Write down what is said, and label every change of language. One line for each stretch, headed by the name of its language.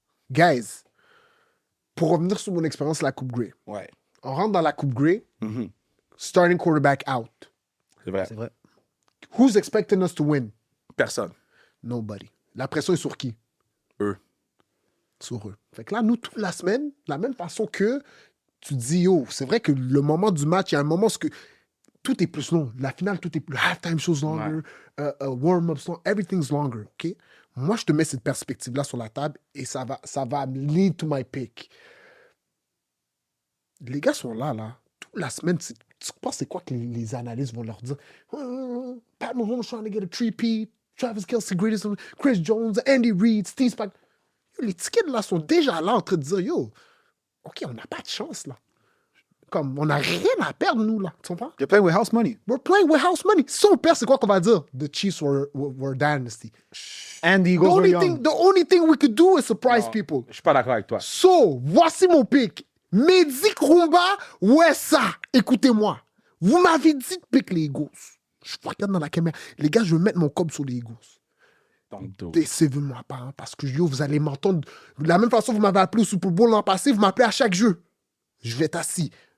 French: Guys, pour revenir sur mon expérience de la Coupe Grey, Ouais, on rentre dans la Coupe Grey, Mhm.
English: starting quarterback out.
French: c'est vrai. C'est vrai.
English: Who's expecting us to win?
French: Personne.
English: Nobody.
French: La pression est sur qui? Eux. Sur eux. Fait que là, nous, toute la semaine, de la même façon que tu dis, yo, c'est vrai que le moment du match, il y a un moment où tout est plus long. La finale, tout est plus...
English: Halftime show's longer, warm-ups long, everything's longer, OK?
French: Moi, je te mets cette perspective-là sur la table et ça va
English: lead to my pick.
French: Les gars sont là. Toute la semaine, tu penses c'est quoi que les analystes vont leur dire?
English: Pat Mahomes trying to get a 3-peat, Travis Kelce, greatest, Chris Jones, Andy Reid, Steve Spag.
French: Les tickets là sont déjà là en train de dire, yo, OK, on n'a pas de chance là. Comme, on n'a rien à perdre, nous, là. Tu comprends?
English: You're playing with house money. We're playing with house money.
French: Si on perd, c'est quoi qu'on va dire?
English: The Chiefs were dynasty. And the The Eagles were only, young. thing we could do is surprise people.
French: Je suis pas d'accord avec toi.
English: So,
French: voici mon pick. Mehdi Krumba, Wessa. Écoutez-moi. Vous m'avez dit de pick les Eagles. Je vous regarde dans la caméra. Les gars, je vais mettre mon cob sur les Eagles.
English: Don't do it.
French: Décevez-moi pas, hein, parce que yo, vous allez m'entendre. De la même façon que vous m'avez appelé au Super Bowl l'an passé, vous m'appelez à chaque jeu. Je vais être assis.